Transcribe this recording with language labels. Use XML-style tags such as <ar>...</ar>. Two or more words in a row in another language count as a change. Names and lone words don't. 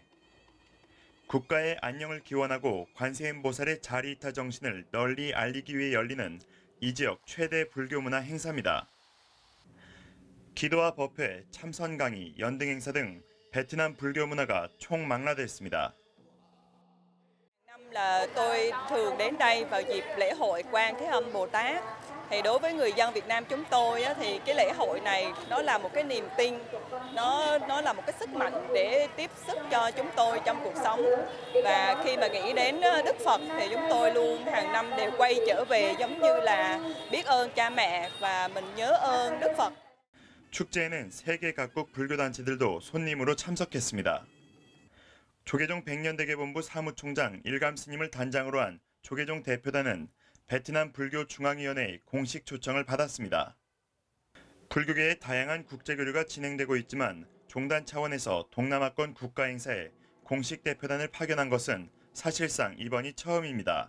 <ko>국가의 안녕을 기원하고 관세음 보살의 자리이타 정신을 널리 알리기 위해 열리는 이 지역 최대 불교 문화 행사입니다. 기도와 법회, 참선 강의, 연등 행사 등 베트남 불교 문화가 총망라됐습니다.</ko> <vi>là tôi thường đến đây vào dịp lễ hội Quan Thế Âm Bồ Tát. Thì đối với người dân Việt Nam chúng tôi thì cái lễ hội này nó là một cái niềm tin, nó là một cái sức mạnh để tiếp sức cho chúng tôi trong cuộc sống. Và khi mà nghĩ đến Đức Phật thì chúng tôi luôn hàng năm đều quay trở về giống như là biết ơn cha mẹ và mình nhớ ơn Đức Phật.</vi> <ko>축제에는 세계 각국 불교 단체들도 손님으로 참석했습니다. 조계종 백년대계본부 사무총장 일감 스님을 단장으로 한 조계종 대표단은 베트남 불교 중앙위원회의 공식 초청을 받았습니다. 불교계의 다양한 국제교류가 진행되고 있지만 종단 차원에서 동남아권 국가 행사에 공식 대표단을 파견한 것은 사실상 이번이 처음입니다.</ko>